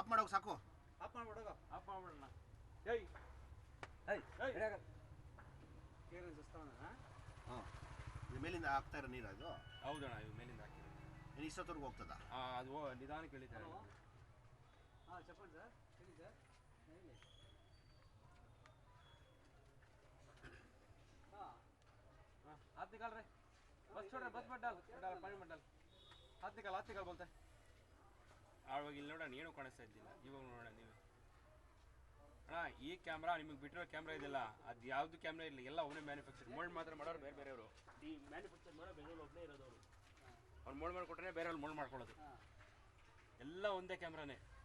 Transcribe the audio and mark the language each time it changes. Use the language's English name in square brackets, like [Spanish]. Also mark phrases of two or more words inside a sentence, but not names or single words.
[Kannada] ಆಫ್ ಮಾಡೋಕೆ ಸಾಕು ಆಫ್ ಮಾಡ್ಬಿಡೋದು ಆಫ್ ಮಾಡ್ಬಿಡೋಣ ಏಯ್ ಕೇರಳ ಸುಸ್ತಾವಣ ಹಾಂ ಇದು ಮೇಲಿಂದ ಹಾಕ್ತಾ ಇರೋ ನೀರು ಅದು ಹೌದಣ್ಣ ಇವು ಮೇಲಿಂದ ಹಾಕಿರೋದು ಇನ್ನು ಇಷ್ಟೊತ್ತವರೆಗೂ ಹೋಗ್ತದ ಅದು ನಿಧಾನಕ್ಕೆ ಇಳಿತಾರೆ ಹಾಂ [Telugu] చెప్పండి సార్ [Kannada] ಹೇಳಿ ಸರ್ ಹೇಳಿ ಹಾಂ [Hindi] हाथ निकाल रहे बस छोड़ रहे बस मत डाल पानी मत डाल हाथ निकाल बोलते [Kannada] ಆವಾಗ ಇಲ್ಲಿ ನೋಡೋಣ ಏನು ಕಾಣಿಸ್ತಾ ಇದ್ದಿಲ್ಲ ಇವಾಗ ನೋಡೋಣ ನೀವು ಅಣ್ಣ ಈ ಕ್ಯಾಮ್ರಾ ನಿಮಗೆ ಬಿಟ್ಟಿರೋ ಕ್ಯಾಮ್ರಾ ಇದೆಯಲ್ಲ ಅದು ಯಾವುದು ಕ್ಯಾಮ್ರಾ ಇರಲಿ ಎಲ್ಲ ಅವನೇ ಮ್ಯಾನುಫ್ಯಾಕ್ಚರ್ ಮೋಲ್ಡ್ ಮಾತ್ರ ಮಾಡೋರು ಬೇರೆಯವರು ಈ ಮ್ಯಾನುಫ್ಯಾಕ್ಚರ್ ಮಾಡೋ ಬೆಂಗಳೂರು ಒಬ್ಬನೇ ಇರೋದು ಅವರು ಅವ್ರು ಮೋಲ್ಡ್ ಮಾಡಿಕೊಟ್ರೆ ಬೇರೆಯವ್ರು ಮೋಲ್ಡ್ ಮಾಡ್ಕೊಳ್ಳೋದು ಎಲ್ಲ ಒಂದೇ ಕ್ಯಾಮ್ರಾನೇ